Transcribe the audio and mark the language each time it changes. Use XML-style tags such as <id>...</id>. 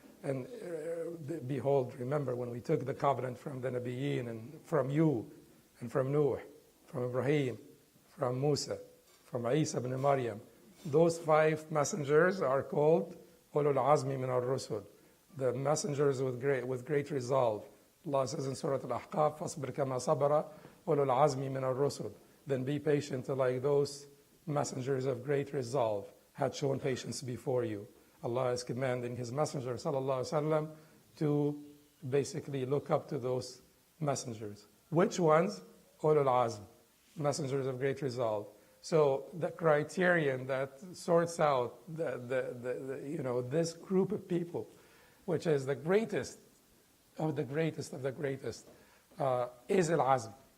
<en>And behold, remember when we took the covenant from the Nabiyyin and from you and from Nuh, from Ibrahim, from Musa, from Isa ibn Maryam. Those 5 messengers are called Ulul Azmi min al-Rusul, the messengers with great resolve. Allah says in Surah Al-Ahqaf,</en> <ar>فَاصْبِرْ كَمَا صَبَرَ أُولُو الْعَزْمِ مِنَ الرُّسُلِ.</ar> <en>Then be patient like those messengers of great resolve had shown patience before you. Allah is commanding His Messenger ﷺ to basically look up to those messengers. Which ones? Ulul Azm, messengers of great resolve. So the criterion that sorts out this group of people, which is the greatest of the greatest of the greatest, is al-Azm.</en>